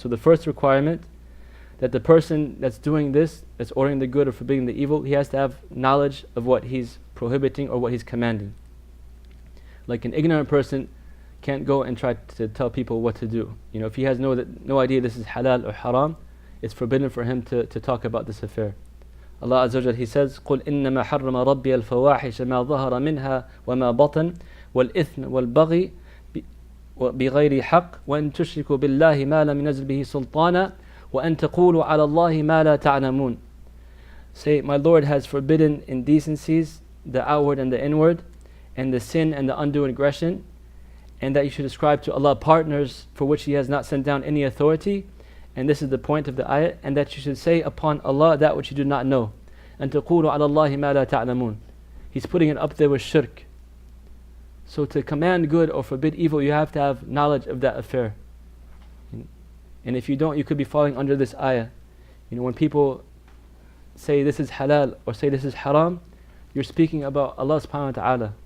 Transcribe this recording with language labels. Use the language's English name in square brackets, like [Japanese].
[English] So the first requirement, that the person that's doing this, that's ordering the good or forbidding the evil, he has to have knowledge of what he's prohibiting or what he's commanding. Like an ignorant person can't go and try to tell people what to do. If he has no idea this is halal or haram, it's forbidden for him to talk about this affair. Allah Azza wa Jal, He says, [Arabic] قُلْ إِنَّمَا حَرَّمَ رَبِّيَ الْفَوَاحِشَ مَا ظَهَرَ مِنْهَا وَمَا بَطَنَ وَالْإِثْمَ وَالْبَغْيِ بِغَيْرِ حَقٍّ وَأَن تُشْرِكُوا بِاللَّهِ مَا لَمْ يُنَزِّلْ بِهِ سُلْطَانًا وَأَن تَقُولُوا عَلَى اللَّهِ مَا لَا تَعْلَمُونَ. [English] Say, my Lord has forbidden indecencies, the outward and the inward, and the sin and the undue aggression, and that you should ascribe to Allah partners for which He has not sent down any authority. And this is the point of the ayat, and that you should say upon Allah that which you do not know. And [Arabic] تَقُولُوا عَلَى اللَّهِ مَا لَا تَعْلَمُونَ. [English] He's putting it up there with shirk. So to command good or forbid evil, you have to have knowledge of that affair. And if you don't, you could be falling under this ayah. When people say this is halal or say this is haram, you're speaking about Allah subhanahu wa ta'ala.